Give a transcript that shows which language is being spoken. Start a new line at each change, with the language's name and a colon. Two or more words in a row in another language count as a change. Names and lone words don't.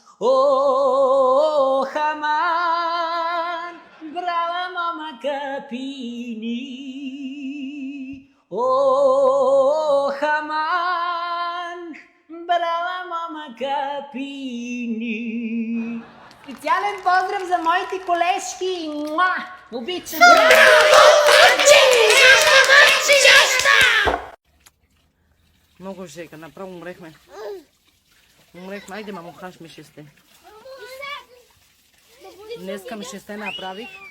Bulgarian: О, хаман, брала мама капини. О, хаман, брала мама капини. Специален поздрав за моите колежки. Обичам. Много жега, направо умрехме. Айде, мамо, хаш ми шесте. Днеска ми шесте направих.